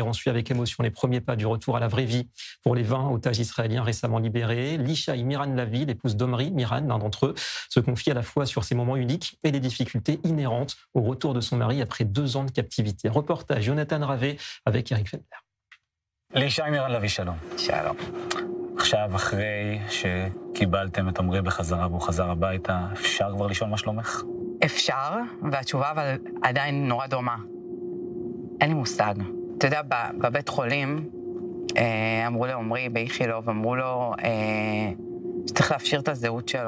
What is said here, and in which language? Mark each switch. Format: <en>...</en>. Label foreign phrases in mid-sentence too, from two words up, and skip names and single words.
<fr>On suit avec émotion les premiers pas du retour à la vraie vie pour les 20 otages israéliens récemment libérés. Lishaï Miran Lavi, l'épouse d'Omri Miran, l'un d'entre eux, se confie à la fois sur ces moments uniques et les difficultés inhérentes au retour de son mari après 2 ans de captivité. Reportage Jonathan Ravé avec Eric Fendler.</fr> <he>לישי מירן לוי, שלום. שלום. עכשיו, אחרי שקיבלתם את עמרי בחזרה והוא חזר הביתה, אפשר כבר לשאול מה שלומך? אפשר, והתשובה אבל עדיין נורא דומה. אין לי מושג. אתה יודע, בבית חולים אמרו לעמרי באיכילוב, אמרו לו שצריך להפשיר את הזהות שלו.</he>